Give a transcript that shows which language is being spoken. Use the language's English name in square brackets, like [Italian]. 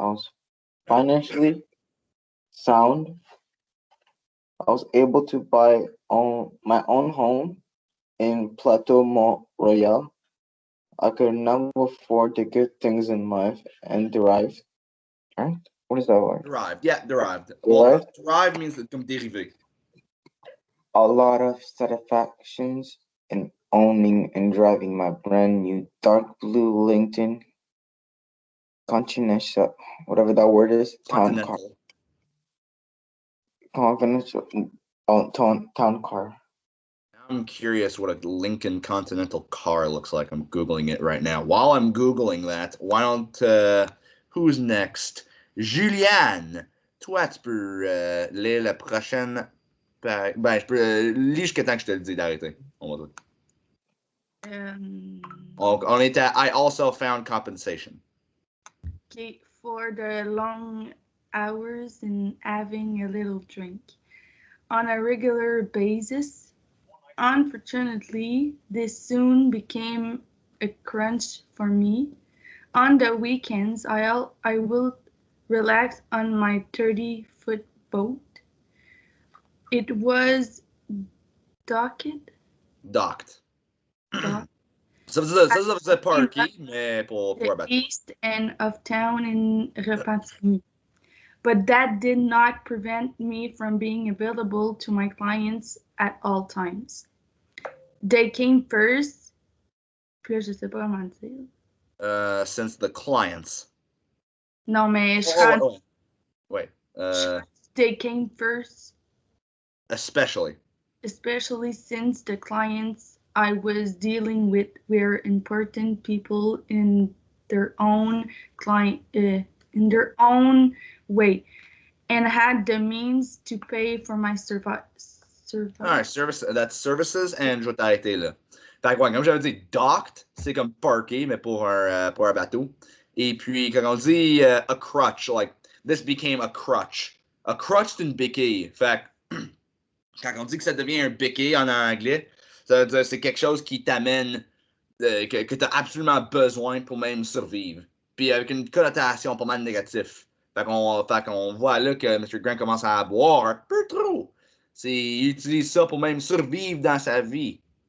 [English] I was financially sound. I was able to buy my own home in Plateau Mont Royal. I could now afford the good things in life and derive. Right? What is that word? Derived. Yeah, derived. Derived? Well, derived means [French] comme dérivé. [English] A lot of satisfactions in owning and driving my brand new dark blue Lincoln Continental, whatever that word is, town car. Confidential, town car. I'm curious what a Lincoln Continental car looks like. I'm Googling it right now. While I'm Googling that, why don't... who's next? [French] Juliane, toi, tu peux lire la prochaine... Ben, je peux lire jusqu'à temps que je te le dis d'arrêter. On va dire. On est à [English] I also found compensation. Okay, for the long hours and having a little drink on a regular basis. Unfortunately, this soon became a crunch for me. On the weekends, I will relax on my 30-foot boat. It was docked. Docked. docked [French] Ça veut dire parky, mais pour [English] the [French] un bateau. [English] east end of town in Repentigny. But that did not prevent me from being available to my clients at all times. They came first. [French] Puis là, je sais pas comment dire. [English] Since the clients. [French] Non, mais je [English] Wait. They came first. Especially since the clients I was dealing with were important people in their own way, and had the means to pay for my service. Alright, that's services, and [French] je vais t'arrêter là. Fait que, ouais, comme j'avais dit, docked, c'est comme parké, mais pour un bateau. Et puis, quand on dit [English] a crutch, like, this became a crutch. [French] A crutch, c'est une béquille. Fait que, quand on dit que ça devient un béquille en anglais, ça veut dire que c'est quelque chose qui t'amène, que tu as absolument besoin pour même survivre. Puis avec une connotation pas mal négative. Fait qu'on voit là que M. Grant commence à boire un peu trop. Il utilise ça pour même survivre dans sa vie.